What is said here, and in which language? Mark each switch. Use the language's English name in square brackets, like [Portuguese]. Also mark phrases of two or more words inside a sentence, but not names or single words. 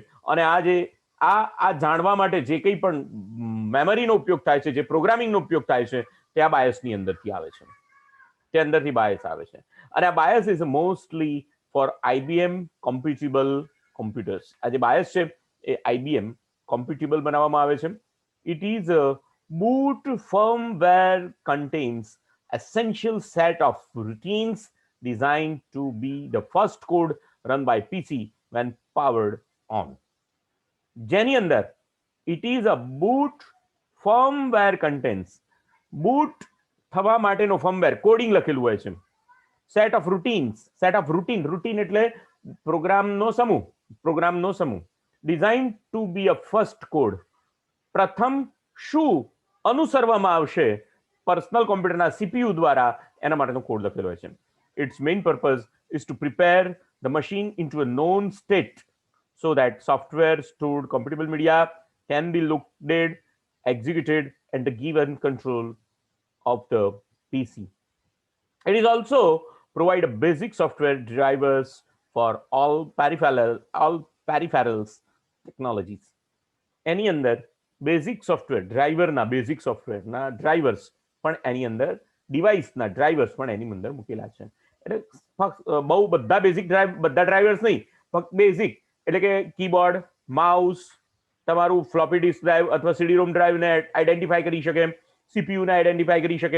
[Gujarati] અને આ જાણવા માટે જે કંઈ પણ મેમરીનો ઉપયોગ થાય છે, જે પ્રોગ્રામિંગનો ઉપયોગ થાય છે તે આ બાયસની અંદરથી આવે છે. તે અંદરથી બાયસ આવે છે. અને આ [English] BIOS is mostly for IBM compatible computers. [Gujarati] આ જે બાયસ છે એ [English] IBM compatible [Gujarati] બનાવવામાં આવે છે. [English] it is boot firmware contains essential set of routines designed to be the first code run by PC when powered on. [Gujarati] જેની અંદર [English] it is a boot firmware contains, [Gujarati] boot થવા માટેનો [English] firmware coding [Gujarati] લખેલું હોય છે. [English] set of routine [Gujarati] એટલે પ્રોગ્રામનો સમૂહ. [English] design to be a first code, [Gujarati] પ્રથમ શું અનુસરવામાં આવશે [English] personal computerના [Gujarati] સીપીયુ દ્વારા એના માટેનો કોડ લખેલો હોય છે. [English] its main purpose is to prepare the machine into a known state so that software stored compatible media can be loaded, executed, and given control of the PC. It is also provide a basic software drivers for all peripherals technologies. [Gujarati] એની અંદર [English] basic software driversના [Gujarati] ડ્રાઈવર્સ પણ એની અંદર ડિવાઇસના ડ્રાઈવર્સ પણ એની અંદર મૂકેલા છે. એટલે બહુ બધા ડ્રાઈવર્સ નહીં, ફક્ત બેઝિક એટલે કે કીબોર્ડ, માઉસ, તમારું [English] floppy disk drive [Gujarati] અથવા [English] CD ROM driveને [Gujarati] આઈડેન્ટિફાઈ કરી શકે, સીપીયુને આઈડેન્ટિફાઈ કરી શકે.